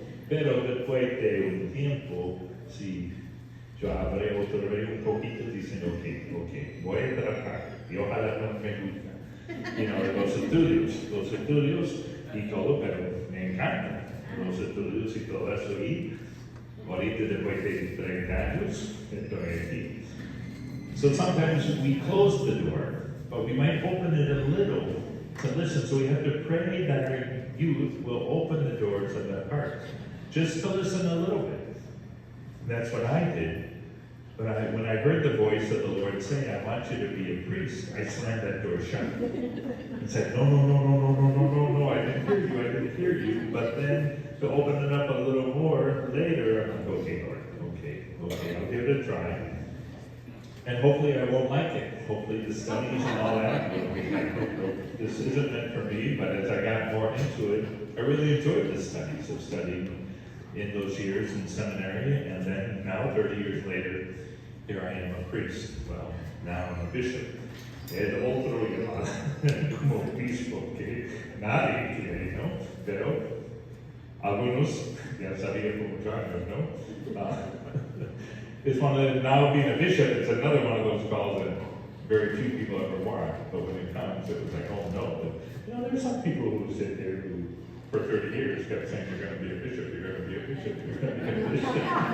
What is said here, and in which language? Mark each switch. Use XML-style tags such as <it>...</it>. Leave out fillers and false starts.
<es>Pero después de un tiempo, sí, yo abrí otra vez un poquito diciendo, ok, voy a tratar, y ojalá no me gusta. Los estudios y todo, pero me encantan los estudios y todo eso. Y ahorita después de 30 años, estoy aquí.</es> <en>So sometimes we close the door, but we might open it a little to listen. So we have to pray that our youth will open the doors of their heart, just to listen a little bit. That's what I did. But when I heard the voice of the Lord say, I want you to be a priest, I slammed that door shut and said, no, no, no, no, no, no, no, no, no, I didn't hear you. But then to open it up a little more later, I'm like, okay, Lord, okay, I'll give it a try. And hopefully I won't like it. Hopefully the studies and all that will be like, oh, this isn't meant for me. But as I got more into it, I really enjoyed the studies of studying in those years in seminary, and then now 30 years later, here I am a priest. Well, now I'm a bishop.</en> <es>El otro como obispo que nadie quiere, ¿no? Pero algunos ya sabían por muchos años, ¿no?</es> <en>It's one of now being a bishop, it's another one of those calls that very few people ever want. But when it comes, it was like, oh no. But, you know, there's some people who sit there who for 30 years kept saying, you're going to be a bishop, you're going to be a bishop, you're going to be a bishop.</en>